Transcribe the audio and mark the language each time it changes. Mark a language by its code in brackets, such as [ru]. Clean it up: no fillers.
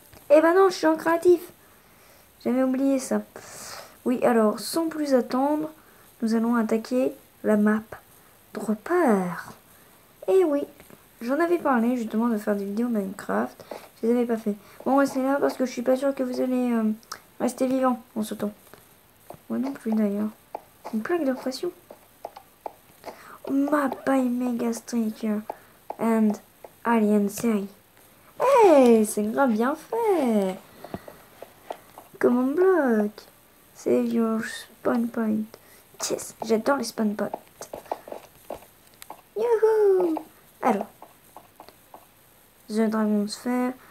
[fr] Eh ben non, je suis en créatif. J'avais oublié ça. Oui, alors, sans plus attendre, nous allons attaquer la map Dropper. Et oui, j'en avais parlé justement de faire des vidéos Minecraft. Je les avais pas fait. Bon, restez là parce que je suis pas sûre que vous allez rester vivant en sautant. Moi non plus d'ailleurs. Une plaque de pression. [en] Map by Mega Striker and Alien Series. [fr] Hey, c'est grave bien fait. [en] Command block. Save your spawn point. [fr] Yes, j'adore les spawn points. Youhou. Alors, The Dragon Sphere.